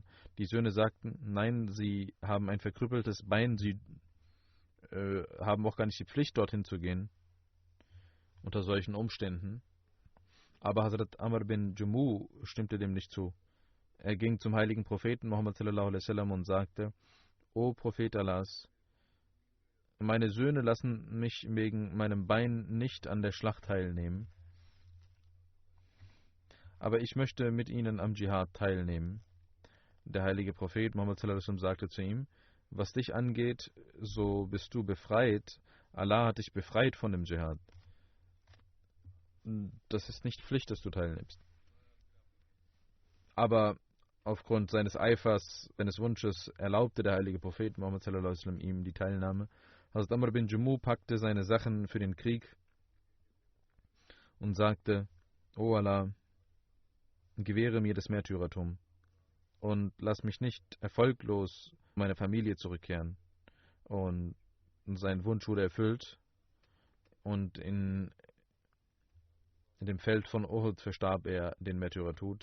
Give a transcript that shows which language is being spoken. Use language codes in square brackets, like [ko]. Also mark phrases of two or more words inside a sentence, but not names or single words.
[de] Die Söhne sagten: Nein, sie haben ein verkrüppeltes Bein, sie haben auch gar nicht die Pflicht, dorthin zu gehen unter solchen Umständen. Aber Hazrat Amr bin Jumu stimmte dem nicht zu. Er ging zum heiligen Propheten Muhammad [ar] sallallahu alaihi wasallam [de] und sagte: O Prophet Allahs, meine Söhne lassen mich wegen meinem Bein nicht an der Schlacht teilnehmen, aber ich möchte mit ihnen am Dschihad teilnehmen. Der heilige Prophet Muhammad [ar] sallallahu alaihi wasallam [de] sagte zu ihm: Was dich angeht, so bist du befreit. Allah hat dich befreit von dem Dschihad. Das ist nicht Pflicht, dass du teilnimmst. Aber aufgrund seines Eifers, seines Wunsches, erlaubte der heilige Prophet Muhammad [ar] sallallahu alaihi wasallam [de] ihm die Teilnahme. Hazrat Amr bin Jamuh packte seine Sachen für den Krieg und sagte: O Allah, gewähre mir das Märtyrertum und lass mich nicht erfolglos meine Familie zurückkehren. Und sein Wunsch wurde erfüllt und in dem Feld von Uhud verstarb er den Märtyrertod.